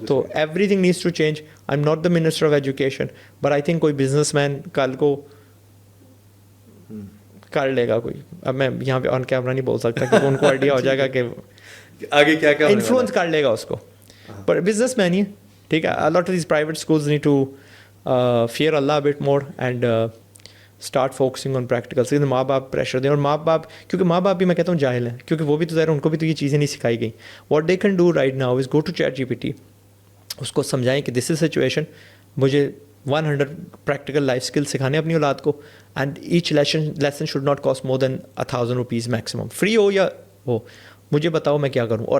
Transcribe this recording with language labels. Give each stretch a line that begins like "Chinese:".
English: تو everything needs to change. I am not the minister of education, but I think
Urdu: کوئی business man کل کو کر لے گا کوئی. اب میں یہاں پہ آن کیمرہ نہیں بول سکتا کہ ان کو آئیڈیا ہو جائے گا کہ آگے کیا کیا انفلوئنس کر لے گا اس کو, پر بزنس مین ہی ہے, ٹھیک ہے.
English: A lot of these private schools need to fear Allah a bit more and start focusing on practicals.
Urdu: ماں باپ پریشر دیں, اور ماں باپ, کیونکہ ماں باپ بھی میں کہتا ہوں جاہل ہیں, کیونکہ وہ بھی تو ظاہر ان کو بھی تو یہ چیزیں نہیں سکھائی گئیں.
English: What they can do right now is go to ChatGPT,
Urdu: اس کو سمجھائیں کہ
English: this is situation,
Urdu: مجھے 100 پریکٹیکل لائف اسکل سکھانے اپنی اولاد کو,
English: and each lesson should not cost more than 1000 rupees maximum,
Urdu: free ہو یا ہو, مجھے بتاؤ میں کیا کروں.